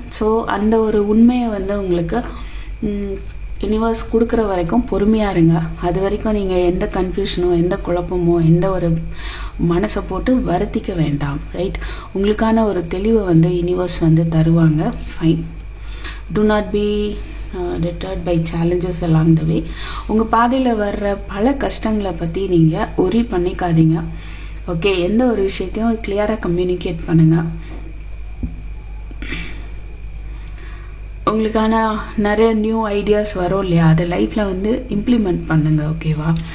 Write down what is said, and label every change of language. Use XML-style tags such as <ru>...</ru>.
<ta>So அந்த ஒரு உண்மையை வந்து உங்களுக்கு யூனிவர்ஸ் கொடுக்குற வரைக்கும் பொறுமையாக இருங்க. அது வரைக்கும் நீங்கள் எந்த கன்ஃபியூஷனோ, எந்த குழப்பமோ, எந்த ஒரு மனசை போட்டு வருத்திக்க வேண்டாம். ரைட்? உங்களுக்கான ஒரு தெளிவை வந்து யூனிவர்ஸ் வந்து தருவாங்க. Fine.</ta> <en>Do not be deterred by challenges along the way.</en> <ta>உங்கள் பாதையில் வர்ற பல கஷ்டங்களை பற்றி நீங்கள் ஒரி பண்ணிக்காதீங்க. ஓகே? எந்த ஒரு விஷயத்தையும் கிளியராக கம்யூனிகேட் பண்ணுங்கள். உங்களுக்கான நிறைய நியூ ஐடியாஸ் வரும் இல்லையா, அதை லைஃப்பில் வந்து இம்ப்ளிமெண்ட் பண்ணுங்கள். ஓகேவா?</ta>